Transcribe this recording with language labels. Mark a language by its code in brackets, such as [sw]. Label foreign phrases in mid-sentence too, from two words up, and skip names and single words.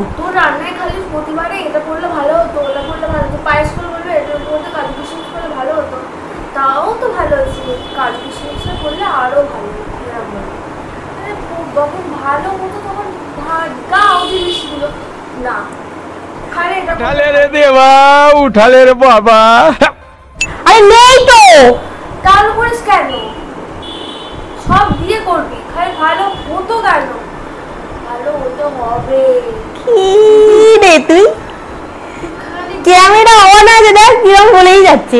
[bn] তোর রান্নায় খালি প্রতিবারে এটা করলে ভালো হতো, ওটা করলে ভালো হতো, পায়েস করে বলবে এটার মধ্যে কাজু কিশমিশ করলে ভালো হতো, তাও তো ভালো হয়েছিল, কাজু কিশমিশ করলে আরো ভালো হতো। যখন ভালো হতো তখন গাও জিনিসগুলো না খালি এটা [hi] उठा ले रे देवा, उठा ले रे बाबा। [bn] আরে নেই তো, তার করিস কেন? সব দিয়ে করবি, খালি ভালো হতো কেন? ভালো হতে হবে। কি রে তুই, খালি ক্যামেরা অন আছে দেখ কিরকম বলেই যাচ্ছে।